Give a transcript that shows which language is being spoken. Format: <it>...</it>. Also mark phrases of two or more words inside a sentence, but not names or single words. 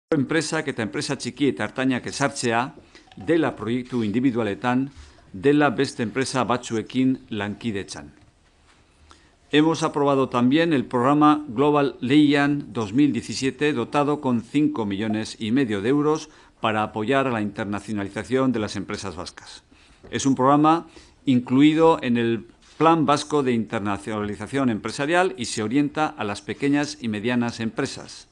<eu>enpresak eta enpresa txiki eta ertainak ezartzea dela proiektu individualetan, dela beste enpresa batzuekin lankidetzan.</eu> <es>Hemos aprobado también el programa Global Lehian 2017, dotado con 5,5 millones de euros para apoyar a la internacionalización de las empresas vascas. Es un programa incluido en el Plan Vasco de Internacionalización Empresarial y se orienta a las pequeñas y medianas empresas.</es>